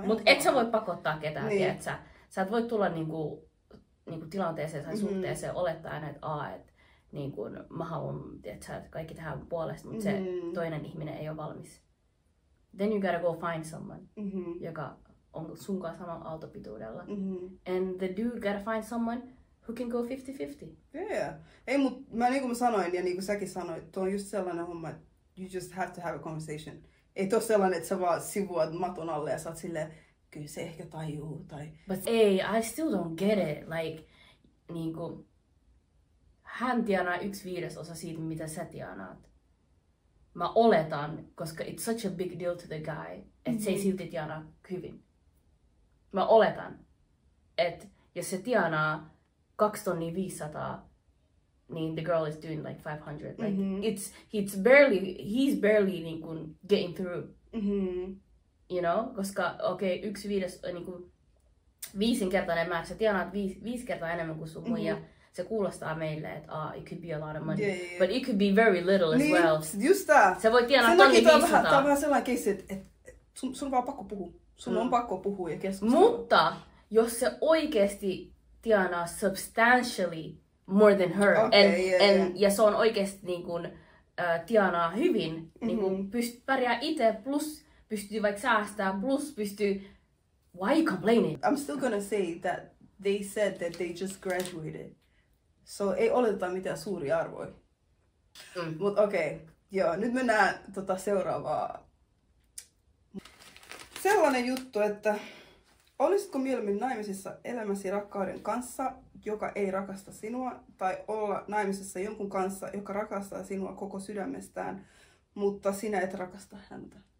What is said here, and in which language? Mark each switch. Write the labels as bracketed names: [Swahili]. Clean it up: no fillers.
[Finnish] Mut et sä voi pakottaa ketään, niin. Sä et voi tulla niinku tilanteeseen tai suhteeseen olettaen, että niin kun mä haluan, että kaikki tehdään puolesta, mutta se toinen ihminen ei ole valmis. [English] Then you gotta go find someone, [Finnish] joka on sun kanssa samalla aaltopituudella. [English] And the dude gotta find someone who can go 50-50. Yeah. [Finnish] Ei, mut niin kuin mä sanoin ja niin kuin säkin sanoit, tuo on just sellainen homma, että [English] you just have to have a conversation. [Finnish] Ei tuo sellainen, että sä vaan sivuat maton alle ja sä oot silleen, kyllä se ehkä tajuu. Tai... [English] But ei, I still don't get it. [Finnish] Like, niinku... Hän tienaa 1/5 siitä, mitä sä tienaat. Mä oletan, koska [English] it's such a big deal to the guy, [Finnish] että se ei silti tienaa hyvin. Mä oletan, että jos se tienaa 2,500, niin [English] the girl is doing like 500. Like he's barely niin kuin getting through. You know? [Finnish] Koska okei, 1/5 niin kuin 5-kertainen määrä, sä tienaat 5 kertaa enemmän kuin sun muija. Se kuulostaa meille, että [English] it could be a lot of money, but it could be very little as well. [Finnish] Just tää. Se voi tienaa 1,500. Tää on vähän sellainen keissi, että sun on vaan pakko puhua. Sun on pakko puhua ja keskustella. Mutta jos se oikeasti tienaa [English] substantially more than her, [Finnish] ja se on oikeasti niin kun, tienaa hyvin, niin kun pärjää itse, plus pystyy vaikka säästää, plus pystyy... [English] Why are you complaining? I'm still gonna say that they said that they just graduated. [Finnish] So ei oleteta mitään suuria arvoja. Mut okei, joo, nyt mennään seuraavaa. Sellainen juttu, että olisitko mieluummin naimisissa elämäsi rakkauden kanssa, joka ei rakasta sinua, tai olla naimisissa jonkun kanssa, joka rakastaa sinua koko sydämestään, mutta sinä et rakasta häntä?